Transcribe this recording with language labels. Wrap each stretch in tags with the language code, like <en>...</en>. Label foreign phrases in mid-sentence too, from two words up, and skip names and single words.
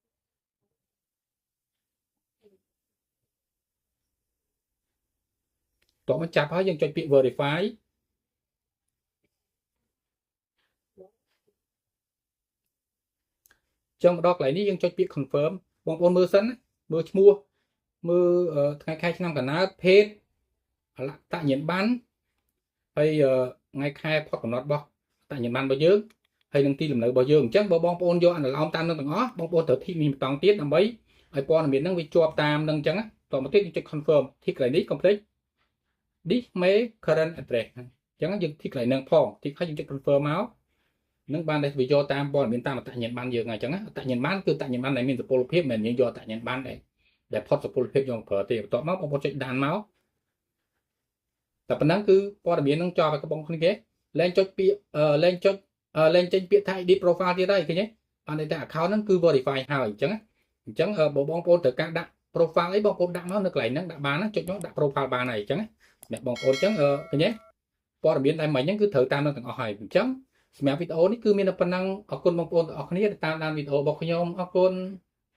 <km>តោះមកចាប់ហើយយើងចុចពាក្យ verify ចឹងមកដល់កន្លែងនេះយើងចុចពាក្យ confirm បងប្អូនមើលសិនមើលឈ្មោះមើលថ្ងៃខែឆ្នាំកំណើតភេទអលតញ្ញាណប័ណ្ណហើយថ្ងៃខែផុតកំណត់របស់តញ្ញាណប័ណ្ណរបស់យើងហើយនឹងទីលំនៅរបស់យើងអញ្ចឹង បើបងប្អូនយកអនុលោមតាមនឹងទាំងអស់បងប្អូនត្រូវធីកនេះម្ដងទៀតដើម្បីឲ្យព័ត៌មានហ្នឹងវាជាប់តាមនឹងអញ្ចឹងតមកទៀតយើងចុច confirm ធីកកន្លែងនេះ</km> <en>complete this may current address</en> <km>អញ្ចឹង យើងធីកកន្លែងហ្នឹងផងធីកហើយយើងចុច confirm មកនឹងបានដែលវាយកតាមព័ត៌មានតាមអត្តញ្ញាណប័ណ្ណយើងអញ្ចឹងអត្តញ្ញាណប័ណ្ណគឺអត្តញ្ញាណប័ណ្ណដែល មានសុពលភាពមិនមែនយើងយកអត្តញ្ញាណប័ណ្ណដែលផុតសុពលភាពយកប្រើទេបន្ទាប់មកបងប្អូនចុចដានមកតែប៉ុណ្ណឹង គឺព័ត៌មាននឹងចប់ឲ្យបងប្អូនគេលែងចុចពាក្យលែងចេញពាក្យថា</km> <en>edit profile</en> <km>ទៀតហើយឃើញទេបានតែ account ហ្នឹងគឺ verify ហើយអញ្ចឹងបើបងប្អូនត្រូវការដាក់ profile អីបងប្អូនដាក់មកនៅកន្លែងហ្នឹងដាក់បានណាចុចមកដាក់ profile បានហើយអញ្ចឹងអ្នកបងប្អូនអញ្ចឹងឃើញទេព័ត៌មានតែមិញហ្នឹងគឺត្រូវតាមនឹងទាំងអស់ហើយអញ្ចឹងសម្រាប់វីដេអូនេះគឺមានតែប៉ុណ្ណឹងអរគុណបងប្អូនទាំងអស់គ្នាដែលតាមដានវីដេអូរបស់ខ្ញុំអរគុណ</km>